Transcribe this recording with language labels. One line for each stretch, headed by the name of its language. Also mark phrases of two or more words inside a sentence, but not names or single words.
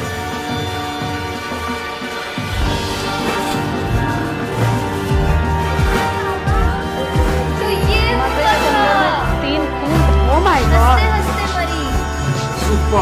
Hindi: तो ये
English: तीन oh my god
Hindi: हंसते मरी। Super.